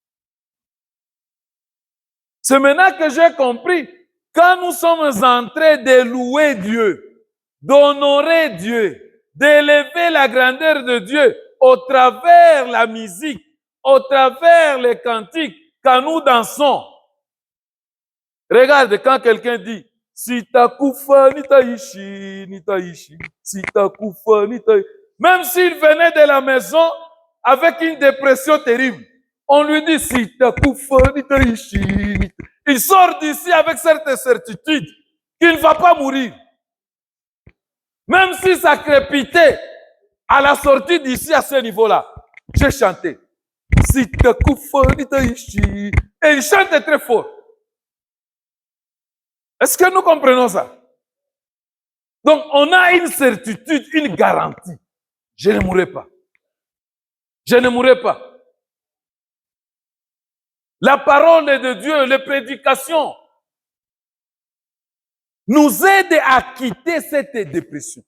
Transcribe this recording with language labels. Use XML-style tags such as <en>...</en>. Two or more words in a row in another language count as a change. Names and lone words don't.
<fr>C'est maintenant que j'ai compris, quand nous sommes en train de louer Dieu, d'honorer Dieu, d'élever la grandeur de Dieu au travers la musique, au travers les cantiques, quand nous dansons. Regarde quand quelqu'un dit,</fr> <sw>Sitakufa nitaishi, nitaishi, Sitakufa nitaishi.</sw> <fr>Même s'il venait de la maison avec une dépression terrible, on lui dit,</fr> <sw>Sitakufa nitaishi, nitaishi.</sw> <fr>Il sort d'ici avec cette certitude qu'il ne va pas mourir. Même si ça crépitait à la sortie d'ici à ce niveau-là, j'ai chanté.</fr> <sw>Sitakufa nitaishi.</sw> <fr>Et il chante très fort. Est-ce que nous comprenons ça? Donc, on a une certitude, une garantie. Je ne mourrai pas. Je ne mourrai pas. La parole de Dieu, les prédications, nous aident à quitter cette dépression.</fr>